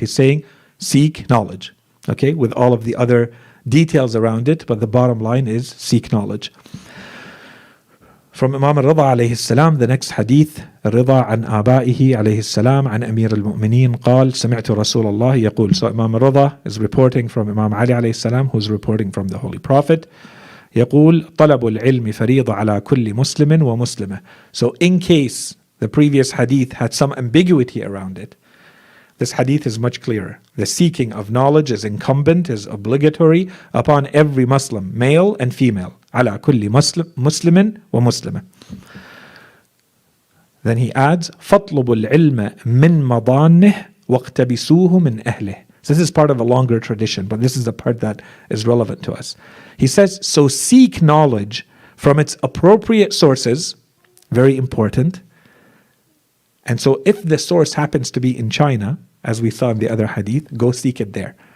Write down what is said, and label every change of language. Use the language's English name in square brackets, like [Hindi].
[English] He's saying, seek knowledge, okay, with all of the other details around it, but the bottom line is seek knowledge. From Imam Rida alayhi salam, the next hadith, Rida an abaihi alayhi salam, an Amir al-Mu'mineen, [Arabic] قال سمعت رسول الله يقول. [English] So Imam Rida is reporting from Imam Ali alayhi salam, who's reporting from the Holy Prophet. [Arabic] يقول طلب العلم فريضة على كل مسلم ومسلمة. [English] So in case the previous hadith had some ambiguity around it, this hadith is much clearer. The seeking of knowledge is incumbent, is obligatory upon every Muslim, male and female. [Arabic] على كل مسلم ومسلمة. [English] Then he adds, [Arabic] فَاطْلُبُوا الْعِلْمَ مِنْ مَضَانِّهِ وَاقْتَبِسُوهُ مِنْ أَهْلِهِ. [English] So this is part of a longer tradition, but this is the part that is relevant to us. He says, so seek knowledge from its appropriate sources, very important. And so if the source happens to be in China, as we saw in the other hadith, go seek it there.